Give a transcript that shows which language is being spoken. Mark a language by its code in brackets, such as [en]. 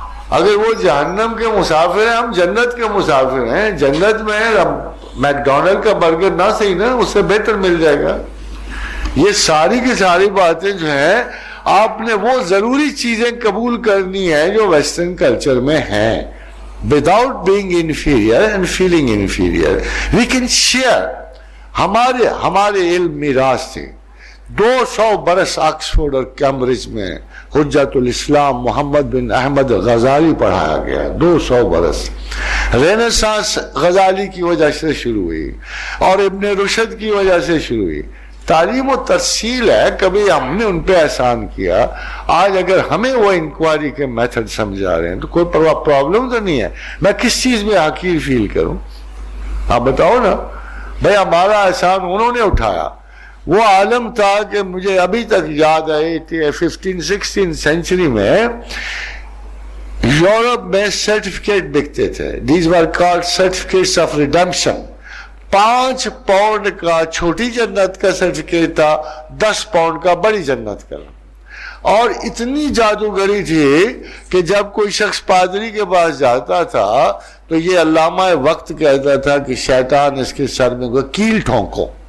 [ur] اگر وہ جہنم کے مسافر ہیں، ہم جنت کے مسافر ہیں. جنت میں میک ڈونلڈ کا برگر نہ صحیح نا، اس سے بہتر مل جائے گا. یہ ساری کی ساری باتیں جو ہیں، آپ نے وہ ضروری چیزیں قبول کرنی ہے جو ویسٹرن کلچر میں ہیں. [en] without being inferior and feeling inferior we can share. [ur] ہمارے علم میراث تھے. 200 برس آکسفورڈ اور کیمبرج میں حجت الاسلام محمد بن احمد غزالی پڑھایا گیا. 200 برس. رینیسانس غزالی کی وجہ سے شروع ہوئی اور ابن رشد کی وجہ سے شروع ہوئی. تعلیم و ترسیل ہے، کبھی ہم نے ان پہ احسان کیا. آج اگر ہمیں وہ انکوائری کے میتھڈ سمجھا رہے ہیں تو کوئی پرابلم تو نہیں ہے. میں کس چیز میں حقیر فیل کروں؟ آپ بتاؤ نا بھائی. ہمارا احسان انہوں نے اٹھایا. وہ عالم تھا کہ مجھے ابھی تک یاد ہے 15-16 سینچری میں یورپ میں سرٹیفکیٹ بکتے تھے. [en] These were called certificates of redemption. [ur] 5 pound کا چھوٹی جنت کا سرٹیفکیٹ تھا، 10 پاؤنڈ کا بڑی جنت کا. اور اتنی جادوگری تھی کہ جب کوئی شخص پادری کے پاس جاتا تھا تو یہ علامہ وقت کہتا تھا کہ شیطان اس کے سر میں کیل ٹھونکو.